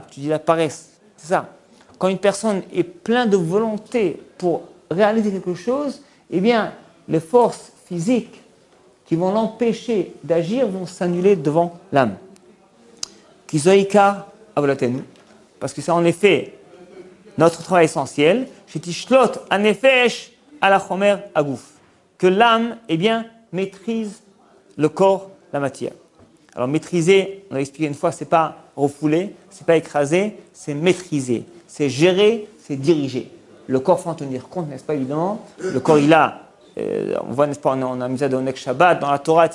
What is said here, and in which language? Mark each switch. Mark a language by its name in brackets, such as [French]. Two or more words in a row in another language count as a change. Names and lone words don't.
[French] Tu dis la paresse, c'est ça. Quand une personne est pleine de volonté pour réaliser quelque chose, eh bien, les forces physiques qui vont l'empêcher d'agir vont s'annuler devant l'âme. [Hebrew] כי זה עיקר עבודתנו, [French] parce que c'est en effet notre travail essentiel, [Hebrew] שתשלוט הנפש על חומר הגוף, [French] que l'âme, eh bien, maîtrise le corps, la matière. Alors maîtriser, on l'a expliqué une fois, c'est pas refouler, c'est pas écraser, c'est maîtriser, c'est gérer, c'est diriger. Le corps faut en tenir compte, n'est-ce pas, évidemment. Le corps, il a, on voit, n'est-ce pas, on a mis ça dans Onek Shabbat, dans la Torah, etc.